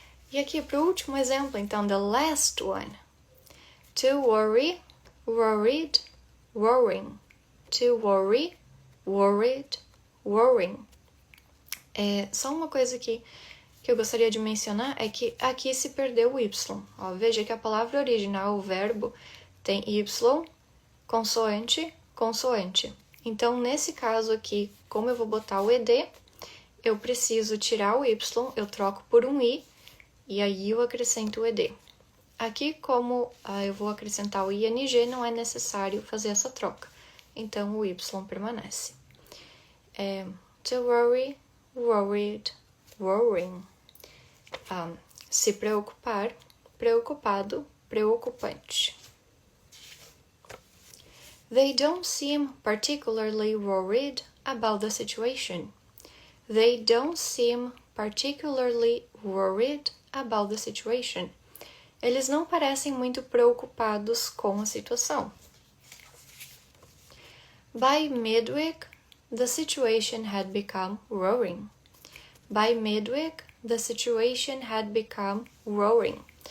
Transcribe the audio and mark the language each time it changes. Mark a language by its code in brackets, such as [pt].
[pt] E aqui para o último exemplo, então, [en] the last one. To worry, worried, worrying. To worry, worried, worrying. [pt] Só uma coisa que eu gostaria de mencionar é que aqui se perdeu o Y. Ó, veja que a palavra original, o verbo, tem Y, consoante, consoante. Então, nesse caso aqui, como eu vou botar o ED, eu preciso tirar o Y, eu troco por um I, e aí eu acrescento o ED. Aqui, como eu vou acrescentar o ING, não é necessário fazer essa troca. Então, o Y permanece. [en] To worry, worried, worrying. [pt] Se preocupar, preocupado, preocupante. [en] They don't seem particularly worried about the situation. They don't seem particularly worried about the situation. [pt] Eles não parecem muito preocupados com a situação. [en] By midweek, the situation had become worrying. By midweek, the situation had become worrying.